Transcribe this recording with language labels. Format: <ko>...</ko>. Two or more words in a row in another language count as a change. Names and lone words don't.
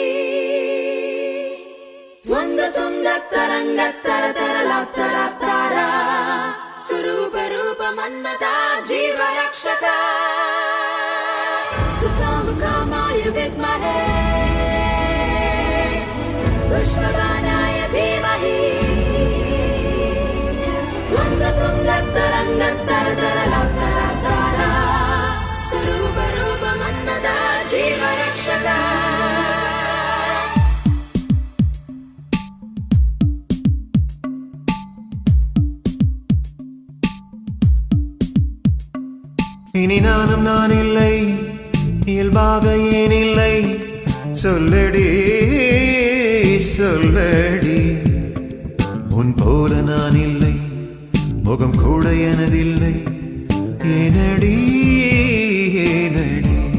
<sa>त्वङ्गतुङ्गतरङ्गतरतरलातरतारा स्वरूपरूपमन्मथा जीवरक्षका सुकामकामाय विद्महे पुष्पबाणाय धीमहि त्वङ्गतुङ्गतरङ्गतरतरलातरतारा स्वरूपरूपमन्मथा जीवरक्षका</sa> <ta>இனி நானும் நான் இல்லை இயல்பாக ஏன் இல்லை சொல்லடி சொல்லடி உன் போல நான் இல்லை முகம் கூட எனதில்லை ஏனடி ஏனடி</ta>